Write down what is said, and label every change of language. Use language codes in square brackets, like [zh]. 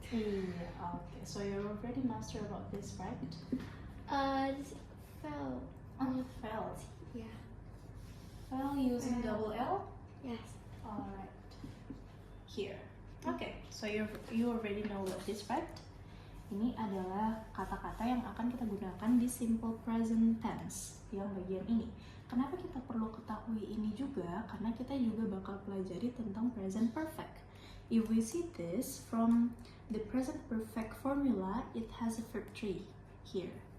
[en] Yeah, okay. So you're already master about this, right? Fell, Fell. yeah, Fell using double L. yes. Alright. Here. Okay. So you already know what this, right? [id] Ini adalah kata-kata yang akan kita gunakan di simple present tense yang bagian ini. Kenapa kita perlu ketahui ini juga? Karena kita juga bakal pelajari tentang present perfect. [en] If we see this from the present perfect formula, it has a verb 3 here.